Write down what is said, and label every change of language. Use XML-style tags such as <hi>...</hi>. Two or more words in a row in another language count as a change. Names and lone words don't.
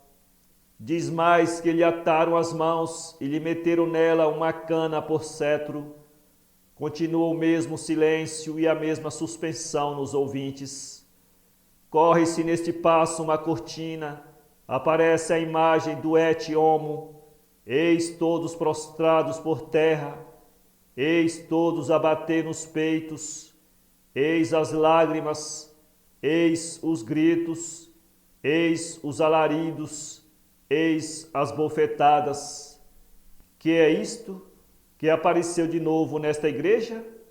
<pt>Diz mais que lhe ataram as mãos e lhe meteram nela uma cana por cetro. Continua o mesmo silêncio e a mesma suspensão nos ouvintes. Corre-se neste passo uma cortina, aparece a imagem do</pt> <la>et homo,</la> <pt>eis todos prostrados por terra, eis todos a bater nos peitos, eis as lágrimas, eis os gritos, eis os alaridos, eis as bofetadas. Que é isto que apareceu de novo nesta igreja?</pt>